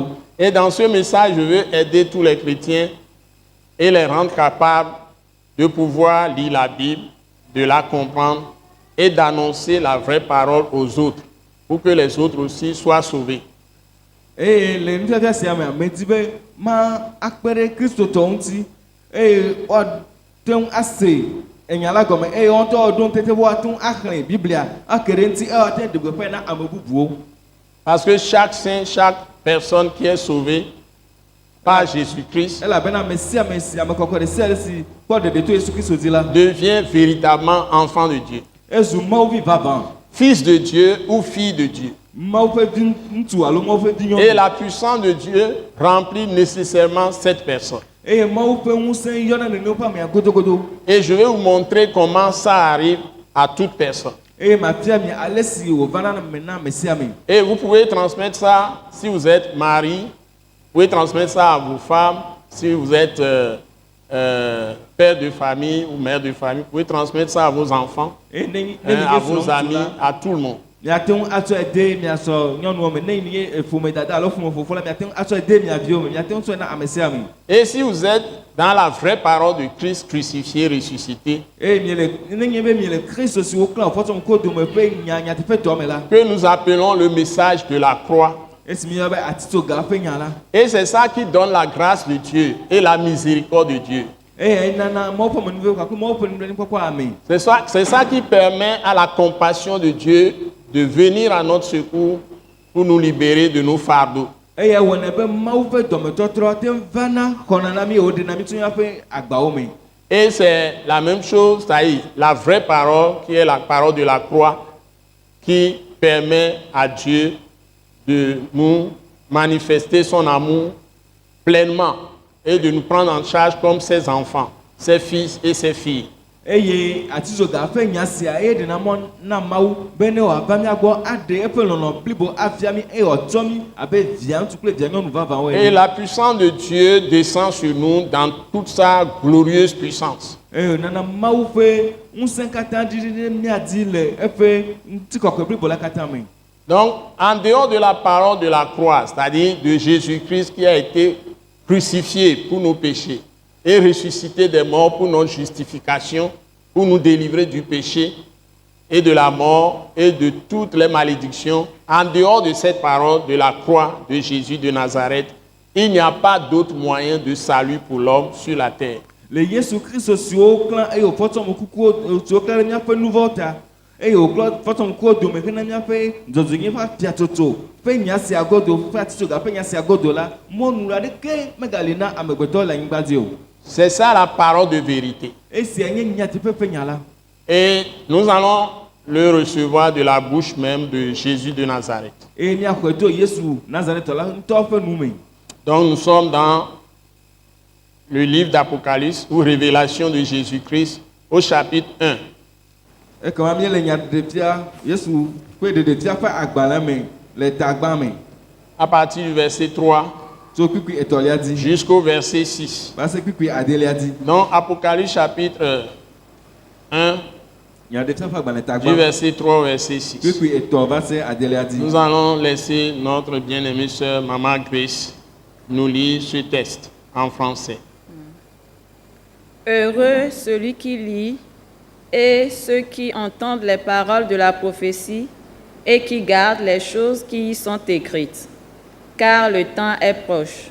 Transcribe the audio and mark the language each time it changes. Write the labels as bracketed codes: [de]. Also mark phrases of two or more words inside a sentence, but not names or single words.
[fr] Et dans ce message, je veux aider tous les chrétiens et les rendre capables de pouvoir lire la Bible, de la comprendre et d'annoncer la vraie parole aux autres pour que les autres aussi soient sauvés. Et les nous avons c'est mais dit [ee] ma akpere Christ tonti [fr] et assez [ee] enya la gɔme eye wɔn tɔ ɖom tete wo atu axlẽ biblia akele ŋuti ate de gbeƒã na ame bubuwo. [fr] Parce que chaque saint, chaque personne qui est sauvée par Jésus-Christ [ee] elabena ame sia ame si ame kɔkɔ ɖe sia ɖe si kpɔ ɖeɖe to Yesu Kristo dzi la [fr] devient véritablement enfant de Dieu. [ee] ezu Mawu vi vavã, [fr] Fils de Dieu ou fille de Dieu. [ee] Mawu ƒe vi ŋutsu alo Mawu ƒe vi [fr] Et [ee] nyɔnu. [fr] la puissance de Dieu remplit nécessairement cette personne. [ee] Eye Mawu ƒe ŋusẽ yɔna nenewo ƒe amea godogodo. [fr] Et je vais vous montrer comment ça arrive à toute personne. [ee] Eye mafia mi ale si wòvana me na ame sia ame. [fr] Et vous pouvez transmettre ça si vous êtes mari, vous pouvez transmettre ça à vos femmes, si vous êtes père de famille ou mère de famille, vous pouvez transmettre ça à vos enfants, [ee] Eye ne [fr] à vos amis, à tout le monde. [ee] miate ŋu atsɔe de miasɔ nyɔnuwo me ne yi ƒome dada alo ƒome fofo la miate ŋu atsɔe de mia viwo me miate ŋu tsɔe na ame sia ame. [fr] Et si vous êtes dans la vraie parole de Christ crucifié, ressuscité, [ee] Eye miele nenye be miele Kristo si woklã wòfɔtsɔ ŋku dome ƒe nyateƒetɔ me la [fr] que nous appelons le message de la croix. [ee] esi miyɔna be atitsoga ƒe nya la. [fr] Et c'est ça qui donne la grâce de Dieu et la miséricorde de Dieu. [ee] Eye enana Mawu ƒe menuvewo kakui Mawu ƒe nublanuikpɔkpɔ ame. [fr] C'est ça qui permet à la compassion de Dieu de venir à notre secours pour nous libérer de nos fardeaux. [ee] Eye wɔnɛ be Mawu ƒe dɔmetɔtrɔ te vana xɔna na mi wòɖena mi tso míaƒe agbawo me. [fr] Et c'est la même chose, c'est-à-dire la vraie parole qui est la parole de la croix qui permet à Dieu de nous manifester son amour pleinement et de nous prendre en charge comme ses enfants, ses fils et ses filles. [ee] Eye atitsoga ƒe nya sia eye ɖena mɔ na Mawu be ne wòava mía gbɔ aɖe eƒe lɔlɔ blibo afia mi eye wòatsɔ mi abe via ŋutsu kple via nyɔnu vavãwo [fr] Et [ee] ene. [fr] la puissance de Dieu descend sur nous dans toute sa glorieuse puissance. [ee] Eye nana Mawu ƒe ŋusẽ katã ɖiɖi ɖe mía dzi le eƒe ŋutikɔkɔe blibo la katã me. [fr] Donc, en dehors de la parole de la croix, c'est-à-dire de Jésus-Christ qui a été crucifié pour nos péchés et ressuscité des morts pour notre justification, pour nous délivrer du péché et de la mort et de toutes les malédictions, en dehors de cette parole de la croix de Jésus de Nazareth, il n'y a pas d'autre moyen de salut pour l'homme sur la terre. [ee] Le Yesu Kristo si woklã eye wòfɔtsɔ ame kukuwo si woklã ɖe míaƒe nu vɔwo ta eye wòfɔtsɔ ame kukuwo dome hena míaƒe dzɔdzɔnyi ƒe afiatsotso ƒe nya sia godo ƒe atitsoga ƒe nya sia godo la mɔnu aɖeke megali na amegbetɔwo le anyigba dzi o. [fr] C'est ça la parole de vérité. [ee] Esia nye nyateƒe ƒe nya la. [fr] Et nous allons le recevoir de la bouche même de Jésus de Nazareth. [ee] Eye míaxɔe to Yesu Nazaretɔ la ŋutɔ ƒe nu me. [fr] Donc nous sommes dans le livre d'Apocalypse ou Révélation de Jésus-Christ au chapitre 1. [ee] Ekema míele nyaɖeɖefia Yesu ƒe ɖeɖefia ƒe agbalẽ me le tagba me [fr] À partir du verset 3 [ee] tso kpikpui etɔ̃lia dzi [fr] jusqu'au verset 6. [ee] va se kpikpui adelia dzi. [fr] Donc Apocalypse chapitre 1 [ee] Nyaɖeɖefia ƒe agbalẽ [fr] du [ee] tagba [fr] verset 3 au verset 6. [ee] kpikpui etɔ̃ va se adelia dzi. [fr] Nous allons laisser notre bien-aimée sœur Maman Grace nous lire ce texte en français. Heureux celui qui lit et ceux qui entendent les paroles de la prophétie et qui gardent les choses qui y sont écrites, car le temps est proche.